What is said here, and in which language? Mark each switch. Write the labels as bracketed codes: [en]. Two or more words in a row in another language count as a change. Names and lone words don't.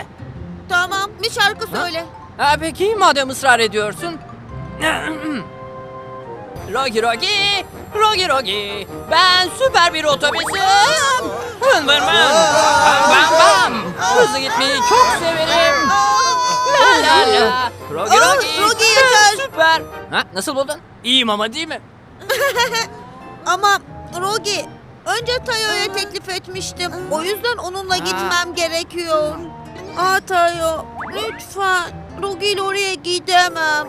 [tr] Tamam, bir şarkı söyle. Peki madem ısrar ediyorsun. Rogi Rogi, Rogi Rogi. Ben süper bir otobüsüm. Vın vın vın. Bam bam bam. Hızlı gitmeyi çok severim. La la la. Rogi Rogi. Rogi yeter. Süper. Nasıl buldun? İyiyim ama değil mi? Ama Rogi, önce Tayo'ya teklif etmiştim. O yüzden onunla gitmem gerekiyor. Tayo, lütfen. Rogi ile oraya gidemem.